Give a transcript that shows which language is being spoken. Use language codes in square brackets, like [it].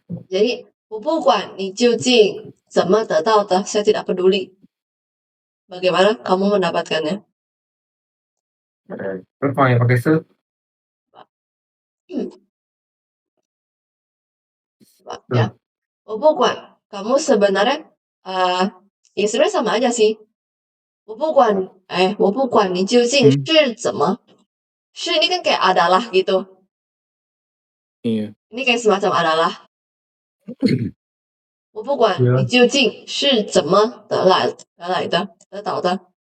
[zh] Jadi, 我不管你究竟怎么得到的, [id] saya tidak peduli. Bagaimana kamu mendapatkannya? Terus mau yang pakai se? Ya. [zh] 我不管 [id] kamu sebenarnya ya sebenarnya sama aja sih. [zh] 我不管你究竟是怎么. [id] 是 ini kan kayak adalah gitu. Iya. Ini kayak semacam adalah. [zh] 我不管你究竟是怎么得到的.